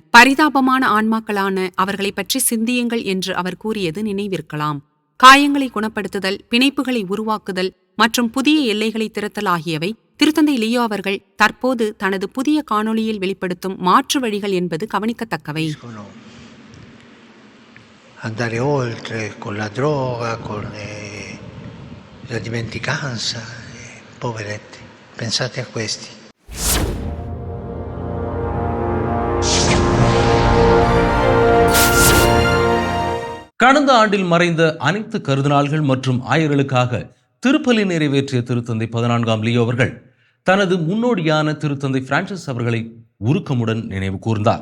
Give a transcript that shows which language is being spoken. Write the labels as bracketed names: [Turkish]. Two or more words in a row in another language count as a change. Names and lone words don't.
[Tamil] பரிதாபமான ஆன்மாக்களான அவர்களை பற்றி சிந்தியுங்கள் என்று அவர் கூறியது நினைவிருக்கலாம். காயங்களை குணப்படுத்துதல், பிணைப்புகளை உருவாக்குதல் மற்றும் புதிய எல்லைகளை திறத்தல் ஆகியவை திருத்தந்தை லியோ அவர்கள் தற்போது தனது புதிய காணொளியில் வெளிப்படுத்தும் மாற்று வழிகள் என்பது கவனிக்கத்தக்கவை. [Italian] Andare oltre con la droga, con la dimenticanza, poveretti, pensate a questi. [Tamil] கடந்த ஆண்டில் மறைந்த அனைத்து கருதினாள்கள் மற்றும் ஆயர்களுக்காக திருப்பலி நிறைவேற்றிய திருத்தந்தை 14ஆம் லியோ அவர்கள் தனது முன்னோடியான திருத்தந்தை பிரான்சிஸ் அவர்களை உருக்கமுடன் நினைவு கூர்ந்தார்.